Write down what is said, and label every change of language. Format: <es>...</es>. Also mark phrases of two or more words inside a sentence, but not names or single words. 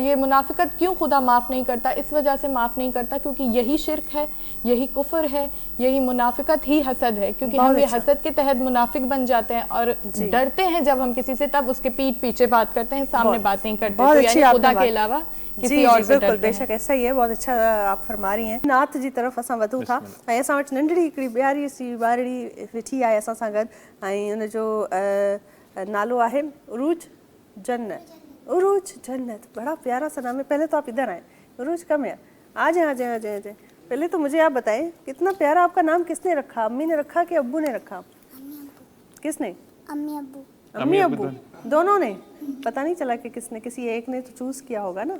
<ur>یہ منافقت کیوں خدا معاف نہیں کرتا؟ اس وجہ سے معاف نہیں کرتا کیونکہ یہی شرک ہے, یہی کفر ہے, یہی منافقت ہی حسد ہے. کیونکہ ہم یہ حسد کے تحت منافق بن جاتے ہیں اور ڈرتے ہیں جب ہم کسی سے, تب اس کے پیٹھ پیچھے بات کرتے ہیں, سامنے بات نہیں کرتے. تو یعنی خدا کے علاوہ کسی اور سے بالکل بے شک ایسا ہی ہے. بہت اچھا آپ فرما رہی ہیں.</ur> <sd>نعت جی طرف اساں ودو تھا ऐं असां वटि नंढड़ी हिकिड़ी ॿियारी सी ॿारड़ी वेठी आहे असां सां गॾु ऐं उनजो नालो आहे उरूज जन्नत.</sd> <ur>عروج جنت بڑا پیارا سا نام ہے. پہلے تو آپ ادھر آئے. عروج کم ہے. آ جائے آ جائے آ جائے آ جائے. پہلے تو مجھے آپ بتائیں کتنا پیارا آپ کا نام کس نے رکھا? امی نے رکھا کہ ابو نے رکھا? किसने? امی ابو. امی ابو دونوں نے? پتا نہیں چلا کہ کس نے، کسی ایک نے تو چوز کیا ہوگا نا?</ur>